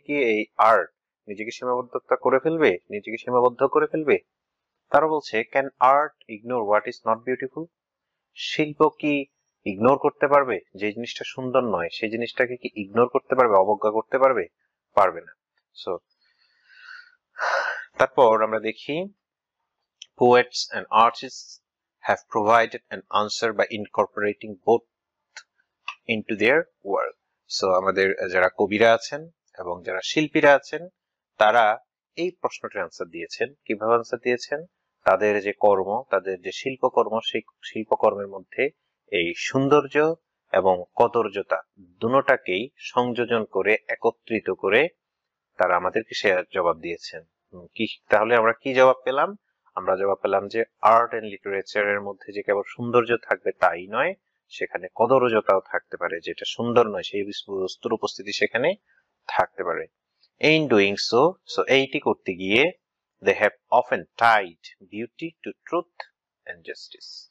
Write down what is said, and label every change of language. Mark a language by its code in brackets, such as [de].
[bn] কি এই আর্ট নিজেকে সীমাবদ্ধ করে ফেলবে? তারা বলছে, [en] Can art ignore what is not beautiful? [bn] শিল্প কি ইগনোর করতে পারবে? যে জিনিসটা সুন্দর নয় সেই জিনিসটাকে কি ইগনোর করতে পারবে, অবজ্ঞা করতে পারবে? পারবে না। সো তারপর আমরা দেখি, [en] poets and artists have provided an answer by incorporating both into their work. [bn] So আমাদের যারা কবিরা আছেন এবং যারা শিল্পীরা আছেন, তারা এই প্রশ্নটির আনসার দিয়েছেন। কিভাবে আনসার দিয়েছেন? তাদের যে কর্ম, তাদের যে শিল্পকর্ম, সেই শিল্পকর্মের মধ্যে এই সৌন্দর্য এবং কদর্যতা দুটোটাকেই সংযোজন করে, একত্রিত করে তারা আমাদেরকে সে জবাব দিয়েছেন। কি তাহলে আমরা কি জবাব পেলাম? আমরা জবাব পেলাম যে আর্ট এন্ড লিটারেচারের মধ্যে যে কেবল সৌন্দর্য থাকবে তাই নয়, সেখানে কদর্যতাও থাকতে পারে, যেটা সুন্দর নয় সেই বস্তুর উপস্থিতি সেখানে থাকতে পারে। [en] In doing so, [bn] এইটি করতে গিয়ে [en] they have often tied beauty to truth and justice.